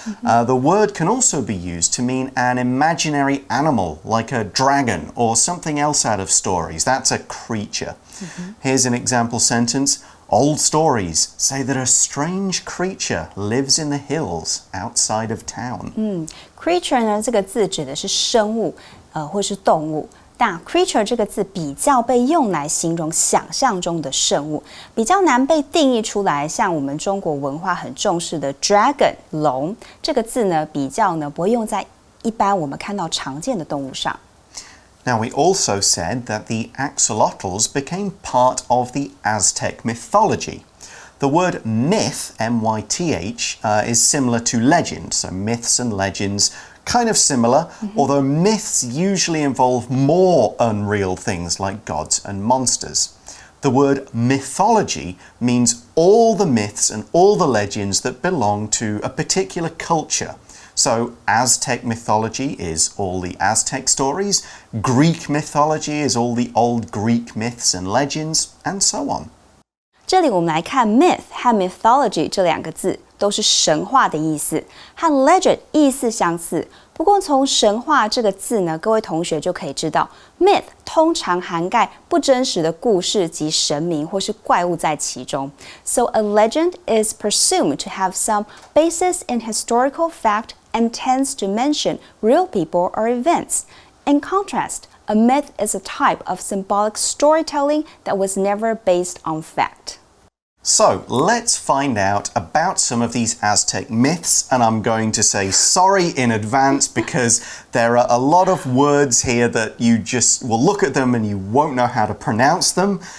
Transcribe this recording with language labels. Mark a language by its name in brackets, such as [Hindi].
[English] The word can also be used to mean an imaginary animal, like a dragon or something else out of stories. That's a creature. Here's an example sentence. Old stories say that a strange creature lives in the hills outside of town. [Chinese] Creature 呢，这个字指的是生物，或是动物。但 creature 这个字比较被用来形容想象中的生物，比较难被定义出来。像我们中国文化很重视的 dragon 龙这个字呢，比较呢不会用在一般我们看到常见的动物上。 [English] Now, we also said that the axolotls became part of the Aztec mythology. The word myth, M-Y-T-H, is similar to legend, so myths and legends, kind of similar, although myths usually involve more unreal things like gods and monsters. The word mythology means all the myths and all the legends that belong to a particular culture. So Aztec mythology is all the Aztec stories, Greek mythology is all the old Greek myths and legends, and so on. [Chinese] 这里我们来看 myth 和 mythology 这两个字都是神话的意思，和 legend 意思相似。不过从神话这个字呢，各位同学就可以知道 myth 通常涵盖不真实的故事及神明或是怪物在其中。 [English] So a legend is presumed to have some basis in historical fact and tends to mention real people or events. In contrast, a myth is a type of symbolic storytelling that was never based on fact. So let's find out about some of these Aztec myths, and I'm going to say sorry in advance because there are a lot of words here that you just will look at them and you won't know how to pronounce them.